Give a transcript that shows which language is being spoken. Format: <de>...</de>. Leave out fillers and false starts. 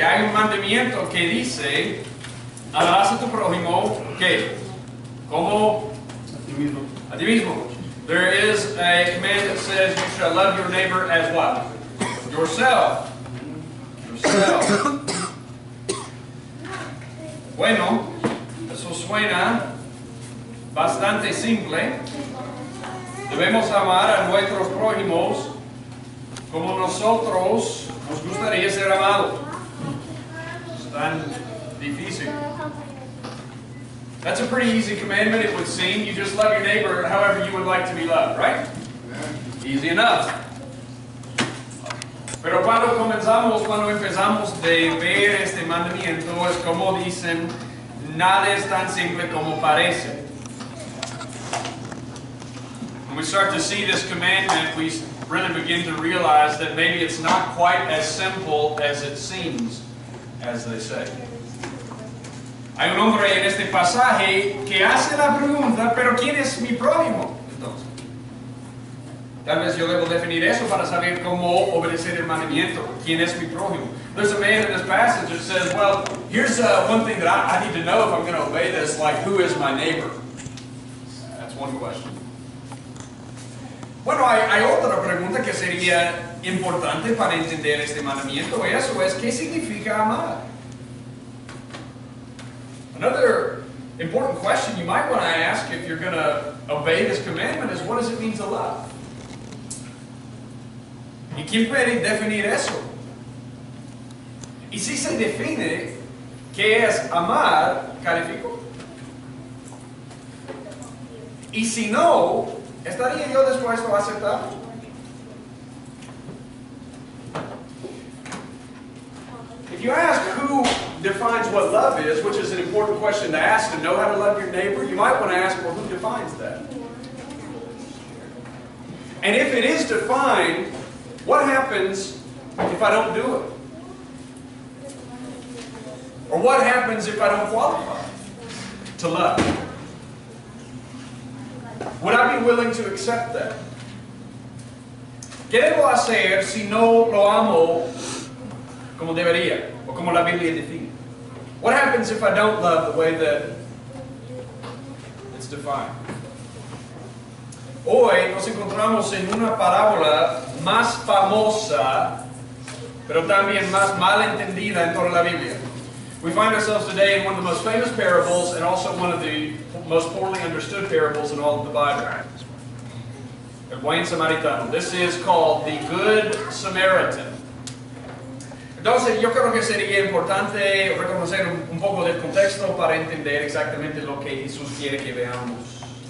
<es>Hay un mandamiento que dice, amarás a tu prójimo, ¿qué? Como a ti mismo.</es> <en>There is a command that says you shall love your neighbor as what? Yourself.</en> <es>Bueno, eso suena bastante simple. Debemos amar a nuestros prójimos como nosotros nos gustaría ser amados. Es tan difícil.</es> <en>That's a pretty easy commandment, it would seem. You just love your neighbor however you would like to be loved, right? Easy enough.</en> <es>Pero cuando empezamos de ver este mandamiento, es como dicen, nada es tan simple como parece.</es> <en>When we start to see this commandment, we really begin to realize that maybe it's not quite as simple as it seems, as they say.</en> <es>Hay un hombre en este pasaje que hace la pregunta, pero ¿quién es mi prójimo? Entonces, tal vez yo debo definir eso para saber cómo obedecer el mandamiento. ¿Quién es mi prójimo?</es> <en>There's a man in this passage that says, well, here's one thing that I need to know if I'm going to obey this, like, who is my neighbor? That's one question.</en> <es>Bueno, hay otra pregunta que sería importante para entender este mandamiento, y eso es, ¿qué significa amar?</es> <en>Another important question you might want to ask if you're going to obey this commandment is, what does it mean to love?</en> <es>¿Y quién puede definir eso? Y si se define qué es amar, ¿califico? Y si no, ¿estaría yo dispuesto a aceptarlo?</es> <en>If you ask who defines what love is, which is an important question to ask to know how to love your neighbor, you might want to ask, well, who defines that? And if it is defined, what happens if I don't do it? Or what happens if I don't qualify to love? Would I be willing to accept that?</en> <es>¿Qué debo hacer si no lo amo como debería, o como la Biblia define?</es> <en>What happens if I don't love the way that it's defined?</en> <es>Hoy nos encontramos en una parábola más famosa, pero también más mal entendida en toda la Biblia.</es> <en>We find ourselves today in one of the most famous parables and also one of the most poorly understood parables in all of the Bible. El Buen Samaritano. This is called the Good Samaritan.</en> <es>Entonces, yo creo que sería importante reconocer un poco del contexto para entender exactamente lo que Jesús quiere que veamos.</es>